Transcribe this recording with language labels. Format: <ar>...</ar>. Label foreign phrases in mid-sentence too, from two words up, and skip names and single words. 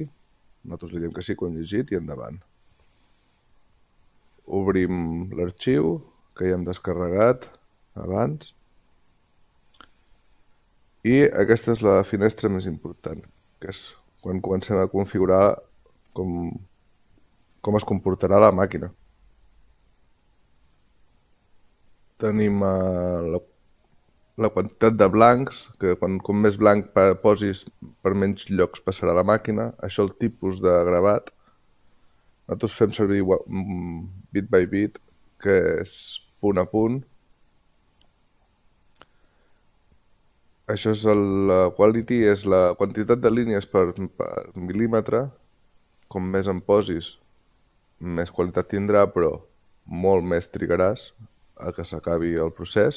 <ca>Nosaltres li diem que sí, que ho hem llegit i endavant. Obrim l'arxiu que ja hem descarregat abans i aquesta és la finestra més important, que és quan comencem a configurar com es comportarà la màquina. Tenim la quantitat de blancs, que com més blanc posis per menys llocs passarà la màquina, això el tipus de gravat. Nosaltres fem servir</ca> <en>bit by bit,</en> <ca>que és punt a punt. Això és la quality, és la quantitat de línies per mil·límetre. Com més en posis, més qualitat tindrà, però molt més trigaràs a que s'acabi el procés.</ca>